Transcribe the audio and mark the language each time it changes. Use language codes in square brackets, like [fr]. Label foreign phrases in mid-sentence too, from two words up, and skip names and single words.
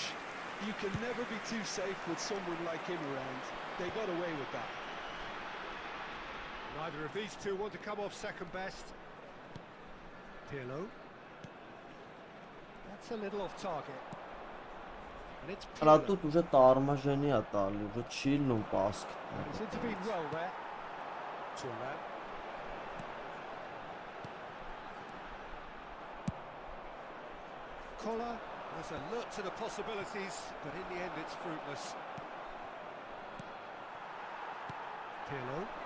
[en] You can never be too safe with someone like him around. They got away with that. Neither of these two want to come off second best. Pirlo. That's a little off target. And it's Հələ Pirlo. [ru] тут уже [hy] տարմաժենի է տալի, уже չի լնում պասք։ [en] He's intervened well there. Thuram. Collar was alert to the possibilities, but in the end it's fruitless. Pirlo.